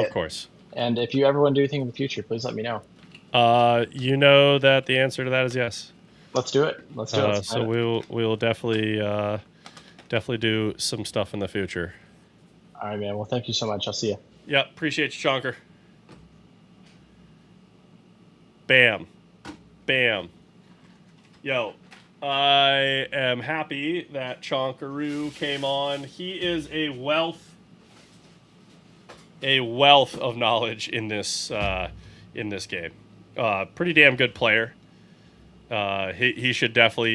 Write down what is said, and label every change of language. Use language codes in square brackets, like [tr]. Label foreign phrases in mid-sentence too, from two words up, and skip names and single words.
[en] Of course. And if you ever want to do anything in the future, please let me know. You know that the answer to that is yes. Let's do it. Let's do it. So we'll definitely do some stuff in the future. All right, man. Well, thank you so much. I'll see you. Yep, appreciate you, Chonker. Bam. Bam. Yo, I am happy that Chonkaroo came on. He is a wealth of knowledge in this game. Pretty damn good player. He should definitely.